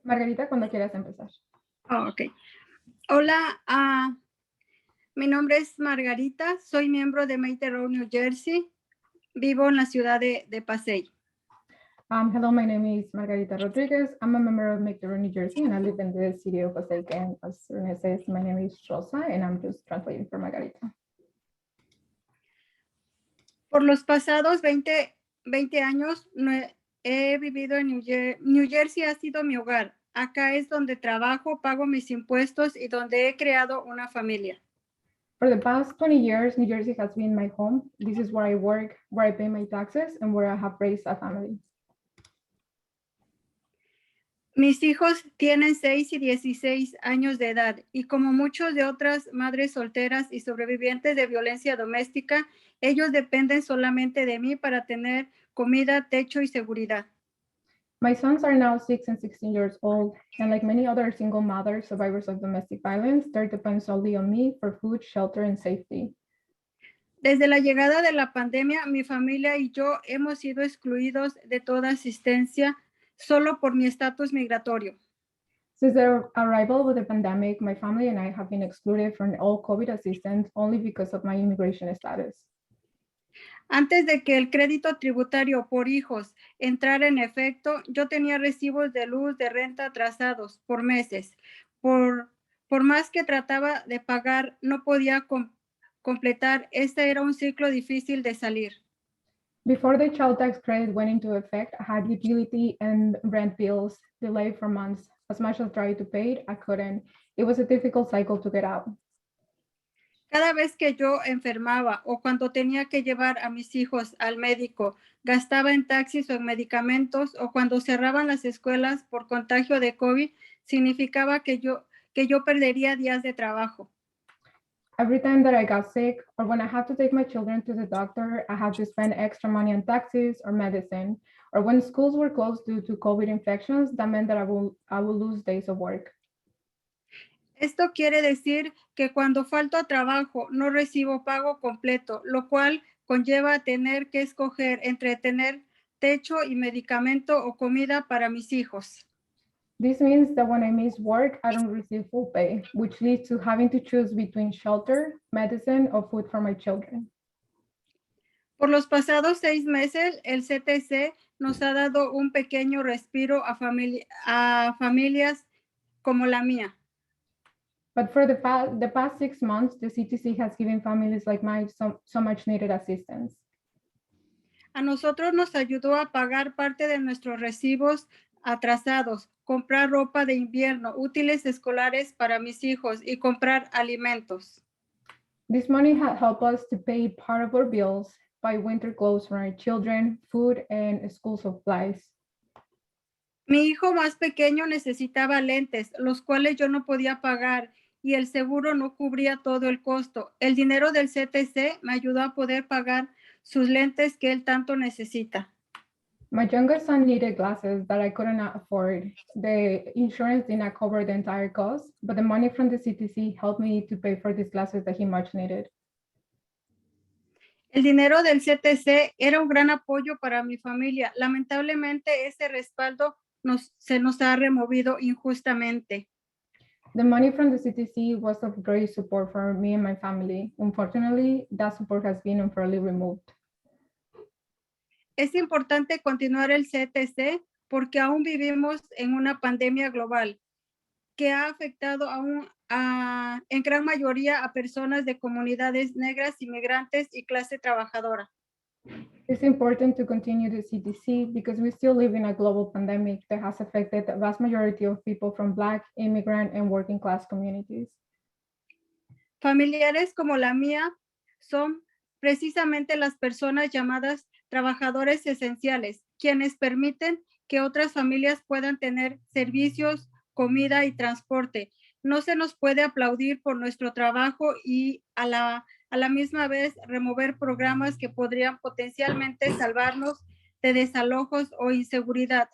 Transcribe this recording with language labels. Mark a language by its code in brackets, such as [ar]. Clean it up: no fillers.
[es] Margarita, cuando quieras empezar. [en] Oh, ok. [es] Hola, mi nombre es Margarita, soy miembro de Make the Road, New Jersey. Vivo en la ciudad de Passaic. [en] Hello, my name is Margarita Rodriguez. I'm a member of Make the Road, New Jersey, and I live in the city of Passaic. And as Renee says, my name is Rosa, and I'm just translating for Margarita. [es] Por los pasados 20 años he vivido en New Jersey, ha sido mi hogar. Acá es donde trabajo, pago mis impuestos y donde he creado una familia. [en] For the past 20 years, New Jersey has been my home. This is where I work, where I pay my taxes, and where I have raised a family. [es] Mis hijos tienen 6 y 16 años de edad y como muchos de otras madres solteras y sobrevivientes de violencia doméstica, ellos dependen solamente de mí para tener comida, techo y seguridad. [en] My sons are now 6 and 16 years old, and like many other single mothers survivors of domestic violence, they depend solely on me for food, shelter, and safety. [es] Desde la llegada de la pandemia, mi familia y yo hemos sido excluidos de toda asistencia solo por mi estatus migratorio. [en] Since the arrival of the pandemic, my family and I have been excluded from all COVID assistance only because of my immigration status. [es] Antes de que el crédito tributario por hijos entrara en efecto, yo tenía recibos de luz, de renta atrasados por meses. Por más que trataba de pagar, no podía completar. Este era un ciclo difícil de salir. [en] Before the child tax credit went into effect, I had utility and rent bills delayed for months. As much as I tried to pay it, I couldn't. It was a difficult cycle to get out. [es] Cada vez que yo enfermaba o cuando tenía que llevar a mis hijos al médico, gastaba en taxis o en medicamentos, o cuando cerraban las escuelas por contagio de COVID, significaba que yo perdería días de trabajo. [en] Every time that I got sick or when I had to take my children to the doctor, I had to spend extra money on taxis or medicine. Or when schools were closed due to COVID infections, that meant that I will lose days of work. [es] Esto quiere decir que cuando falto a trabajo no recibo pago completo, lo cual conlleva tener que escoger entre tener techo y medicamento o comida para mis hijos. [en] This means that when I miss work, I don't receive full pay, which leads to having to choose between shelter, medicine, or food for my children. [es] Por los pasados 6 meses, el CTC nos ha dado un pequeño respiro a familias como la mía. [en] But for the past 6 months, the CTC has given families like mine so much needed assistance. [es] A nosotros nos ayudó a pagar parte de nuestros recibos atrasados, comprar ropa de invierno, útiles escolares para mis hijos y comprar alimentos. [en] This money had helped us to pay part of our bills, buy winter clothes for our children, food, and school supplies. [es] Mi hijo más pequeño necesitaba lentes, los cuales yo no podía pagar y el seguro no cubría todo el costo. El dinero del CTC me ayudó a poder pagar sus lentes que él tanto necesita. [en] My younger son needed glasses that I couldn't afford. The insurance did not cover the entire cost, but the money from the CTC helped me to pay for these glasses that he much needed. [es] El dinero del CTC era un gran apoyo para mi familia. Lamentablemente, ese respaldo se nos ha removido injustamente. [en] The money from the CTC was of great support for me and my family. Unfortunately, that support has been unfairly removed. [es] Es importante continuar el CTC porque aún vivimos en una pandemia global que ha afectado en gran mayoría a personas de comunidades negras, inmigrantes y clase trabajadora. [en] It's important to continue the CTC because we still live in a global pandemic that has affected the vast majority of people from Black, immigrant, and working class communities. [es] Familiares como la mía son precisamente las personas llamadas trabajadores esenciales, quienes permiten que otras familias puedan tener servicios, comida y transporte. No se nos puede aplaudir por nuestro trabajo y a la misma vez remover programas que podrían potencialmente salvarnos de desalojos o inseguridad.